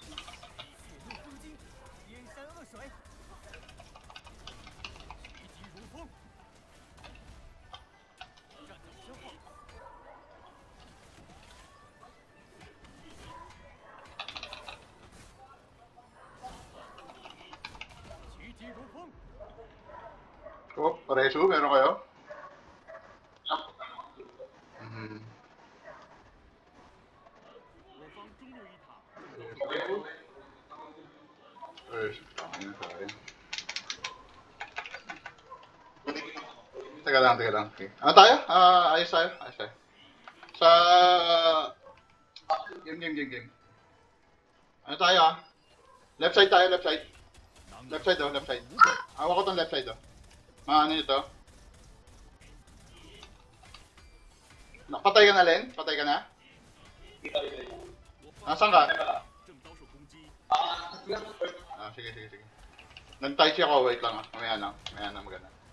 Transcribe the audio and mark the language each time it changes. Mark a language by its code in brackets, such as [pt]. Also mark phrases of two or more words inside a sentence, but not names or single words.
[zh] 血怒风惊，边山恶水，一击如风。站在我身后，袭击如风。 [tl] Oh, pareso, meron kayo? Mhm. [zh] 我方中路一塔正遭受攻击。 [tl] Ayun sa akin. Teka lang. Okay. Ano tayo? Ayos tayo. Sa... Game. Ano tayo [en] Left side [tl] tayo, [en] left side. Left side. [tl] Hawak ko tong [en] left side [tl] Ano ito? Patay ka na, Len? Patay ka na? Nasaan ka? Sige. Nag-tai chi ako, wait lang Mamaya na, maganda.